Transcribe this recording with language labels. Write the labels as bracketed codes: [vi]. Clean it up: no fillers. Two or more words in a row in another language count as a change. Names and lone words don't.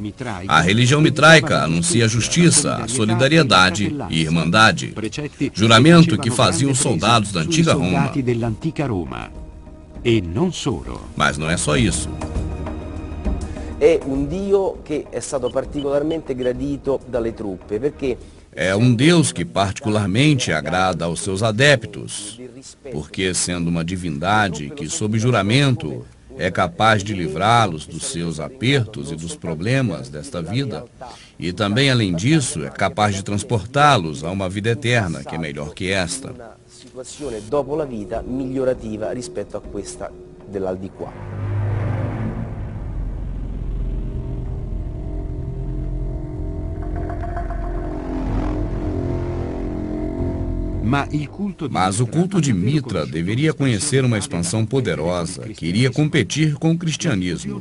[pt] A religião mitraica anuncia a justiça, a solidariedade e irmandade, juramento que faziam os soldados da antiga Roma. Mas não é só isso. É um [it] Dio [pt] que é [it] stato particolarmente gradito dalle truppe, perché [pt] é um Deus que particularmente agrada aos seus adeptos, porque sendo uma divindade que, sob juramento, é capaz de livrá-los dos seus apertos e dos problemas desta vida, e também, além disso, é capaz de transportá-los a uma vida eterna, que é melhor que esta. [it] Situazione dopo la vita migliorativa rispetto a questa dell'aldilà. [pt] Mas o culto de Mitra deveria conhecer uma expansão poderosa que iria competir com o cristianismo.